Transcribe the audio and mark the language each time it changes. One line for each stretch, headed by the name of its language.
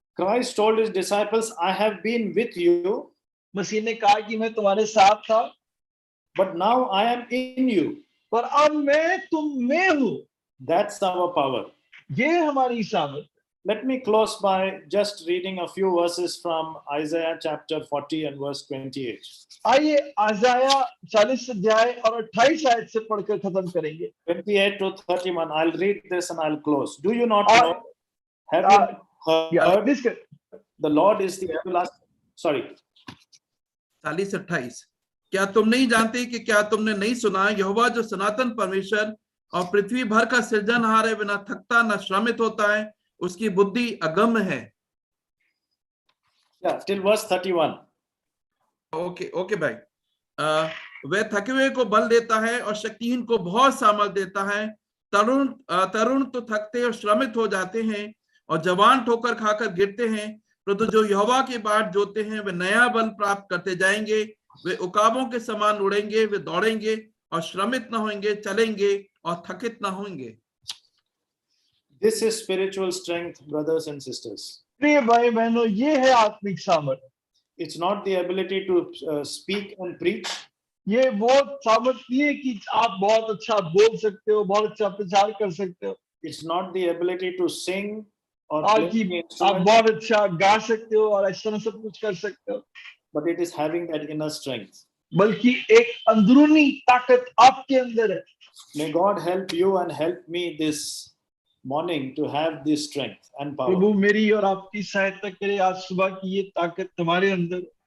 English: Christ told his disciples, I have been with you
Hindi: मसीह ने कहा कि मैं तुम्हारे साथ था,
English: but now I am in you.
Hindi: पर अब मैं तुम में हूँ।
English: That's our power.
Hindi: ये हमारी सामर्थ।
English: Let me close by just reading a few verses from Isaiah chapter 40 and verse 28.
Hindi: आइए आयसाया 40 अध्याय और 28 आयत से पढ़कर खत्म करेंगे।
English: 28 to 31. I'll read this and I'll close. Do you not
Hindi: और-
English: know? Have you heard?
Hindi: Please कर।
English: The Lord is the everlasting. Sorry. 40-28।
Hindi: क्या तुम नहीं जानते कि क्या तुमने नहीं सुना, यहोवा जो सनातन परमेश्वर और पृथ्वी भर का सृजनहार है, बिना थकता न श्रमित होता है, उसकी बुद्धि अगम्य है।
English: Yeah, till verse 31.
Hindi: ओके भाई। वह थके हुए को बल देता है और शक्तिहीन को बहुत सामर्थ देता है। तरुण तो थकते और श्रमित हो जाते हैं और जवान ठोकर खाकर गिरते हैं, परंतु जो यहोवा की बाट जोते हैं वे नया बल प्राप्त करते जाएंगे। वे उकाबों के समान उड़ेंगे, वे दौड़ेंगे और श्रमित न होंगे, चलेंगे और थकित न होंगे।
English: This is spiritual strength, brothers and sisters.
Hindi: प्रिय भाई बहनों, ये है आत्मिक सामर्थ।
English: It's not the ability to speak and preach.
Hindi: ये वो सामर्थ नहीं है कि आप बहुत अच्छा बोल सकते हो, बहुत अच्छा प्रचार कर सकते हो,
English: It's not the ability to sing or
Hindi: और
English: play
Hindi: कि
English: the
Hindi: आप
English: instrument,
Hindi: बहुत अच्छा गा सकते हो और ऐसा सब कुछ कर सकते हो,
English: but it is having that inner strength.
Hindi: बल्कि एक अंदरूनी ताकत आपके अंदर है।
English: May God help you and help me this morning to have this strength and power.
Hindi: प्रभु मेरी और आपकी सहायता करे आज सुबह की ये ताकत तुम्हारे अंदर।